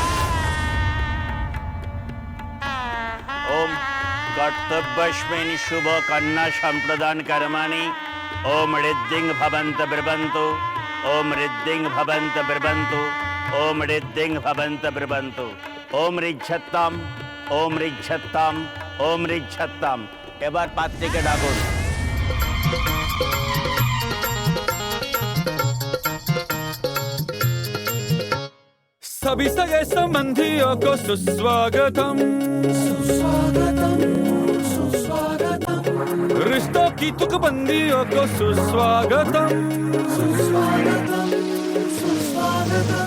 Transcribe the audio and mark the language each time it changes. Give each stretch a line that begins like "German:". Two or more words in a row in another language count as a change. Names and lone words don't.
Sanskrit: ओम कर्तव्यस्मिन् शुभ कन्या संप्रदान कर्माणि ओम रिद्धिं भवन्त ब्रवन्तु। ओम रिद्धिं भवन्त ब्रवन्तु। ओम रिद्धिं भवन्त ब्रवन्तु। ओम ऋच्छत्ताम ओम ऋच्छत्ताम ओम ऋच्छत्ताम।
Bangla: এবার পাত্রীকে ডাকুন।
Hindi: सभी सगे संबंधियों को सुस्वागतम, सुस्वागतम, सुस्वागतम। रिश्तों की तुकबंदियों को सुस्वागतम, सुस्वागतम, सुस्वागतम।